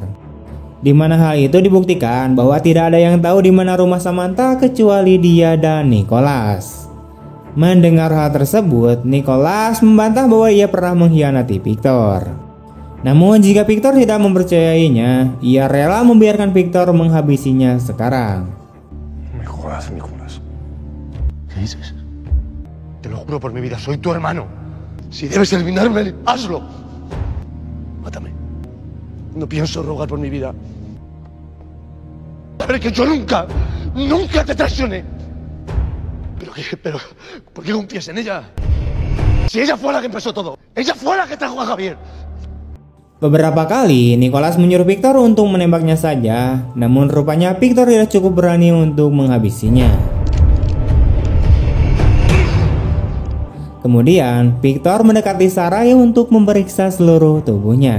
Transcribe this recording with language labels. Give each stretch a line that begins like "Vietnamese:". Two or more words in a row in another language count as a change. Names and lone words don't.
Indonesian: Di mana hal itu dibuktikan bahwa tidak ada yang tahu di mana rumah Samantha kecuali dia dan Nicholas. Mendengar hal tersebut, Nicholas membantah bahwa ia pernah mengkhianati Victor. Namun jika Victor tidak mempercayainya, ia rela membiarkan Victor menghabisinya sekarang.
Spanish: Me jodas, Nicolás. ¿Qué dices? Te lo juro por mi vida, soy tu hermano. Si debes eliminarme, hazlo. Mátame. No pienso rogar por mi vida. Pero que yo nunca te traicioné. Pero, ¿por qué confías en ella? Si ella fue la que empezó todo, ella fue la que trajo a Javier.
Indonesian: Beberapa kali Nicholas menyuruh Victor untuk menembaknya saja, namun rupanya Victor tidak cukup berani untuk menghabisinya. Kemudian Victor mendekati Sarai untuk memeriksa seluruh tubuhnya.